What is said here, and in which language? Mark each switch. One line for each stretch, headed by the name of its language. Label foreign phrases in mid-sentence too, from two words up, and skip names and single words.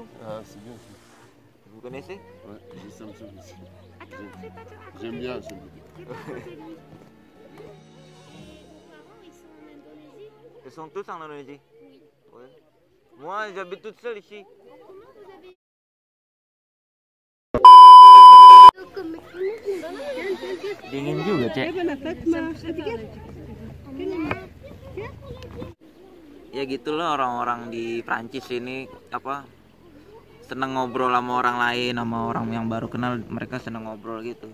French: Ah, c'est bien ça. Vous connaissez? Ouais, j'ai Samsung aussi. Attends, fais pas à côté. J'aime bien, j'aime bien. Fais pas à côté de lui. Vos parents, ils sont en Indonésie? Ils sont tous en Indonésie. Oui. Ouais. Moi, j'habite toute seule ici. Comment vous avez...
Indonesian: Dingin juga, Cek. Ya gitulah orang-orang di Prancis ini apa seneng ngobrol sama orang lain, sama orang yang baru kenal, mereka seneng ngobrol gitu.